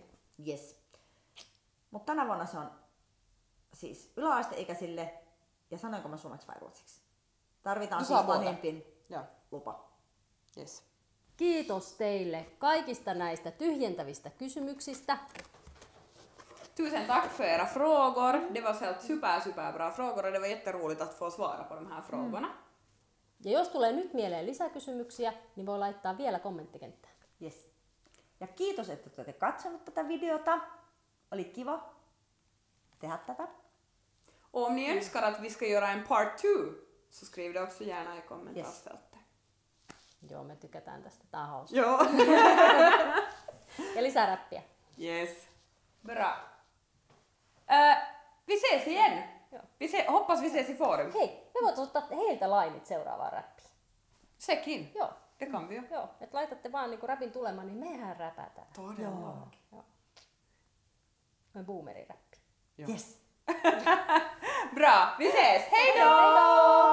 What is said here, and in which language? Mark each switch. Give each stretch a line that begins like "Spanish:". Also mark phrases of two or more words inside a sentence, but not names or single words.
Finnish: Yes. Mutta tänä vuonna se on siis yläasteikäisille, ja sanoinko mä suomeksi vai ruotsiksi? Tarvitaan siis vanhempien Joo. lupa. Yes. Kiitos teille kaikista näistä tyhjentävistä kysymyksistä.
Swedish: Tusen tack för era frågor. Det var helt superbra frågor och det var jätteroligt att få svara på de här frågorna.
Finnish: Ja jos tulee nyt mieleen lisäkysymyksiä, niin voi laittaa vielä kommenttikenttään. Yes. Ja kiitos, että olette katsonut tätä videota. Oli kiva tehdä tätä.
Swedish: Och om ni önskar att vi ska göra en part 2 så skriv det också gärna i kommentarsfältet.
Finnish: Joo, me tykätään tästä. Tää on hauska.
Swedish: Ja.
Finnish: Ja lisää räppiä.
Swedish: Yes. Bra. Vi ses igen.
Finnish: Joo.
Swedish: Hoppas vi ses i forum.
Finnish: Hei, me voitaisiin ottaa heiltä lainit seuraavaan räppiin. Sekin. Joo.
Swedish: Det kan vi ju.
Finnish: Joo, että laitatte vaan niinku räpin tulemaan, niin mehän räpätään. Todellakin. Joo. Noin boomeriräppi.
Swedish: Yes. Bra, vi ses. Hej då! Hej då!